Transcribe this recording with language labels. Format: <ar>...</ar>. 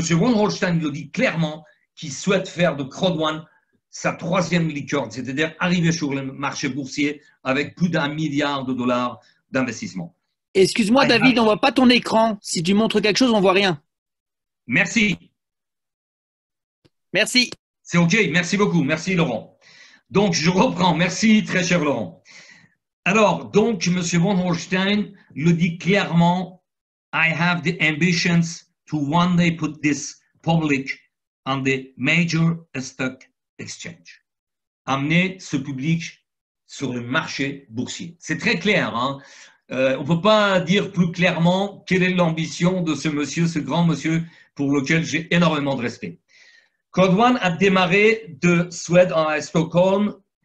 <fr>Von Holstein le dit clairement qu'il souhaite faire de Crowd1 sa troisième licorne, c'est-à-dire arriver sur le marché boursier avec plus d'1 milliard de dollars d'investissement. Excuse-moi, David, on ne voit pas ton écran. Si tu montres quelque chose, on ne voit rien. Merci. Merci. C'est OK, merci beaucoup. Merci, Laurent. Donc, je reprends. Merci, très cher Laurent. Alors, donc, M.</fr> <en>Von Holstein</en> <fr>le dit clairement,</fr> <en>I have the ambitions to one day put this public on the major stock exchange.</en> <fr>Amener ce public sur le marché boursier. C'est très clair, hein? On ne peut pas dire plus clairement quelle est l'ambition de ce monsieur, ce grand monsieur pour lequel j'ai énormément de respect. Crowd1 a démarré de Suède à Stockholm.</fr>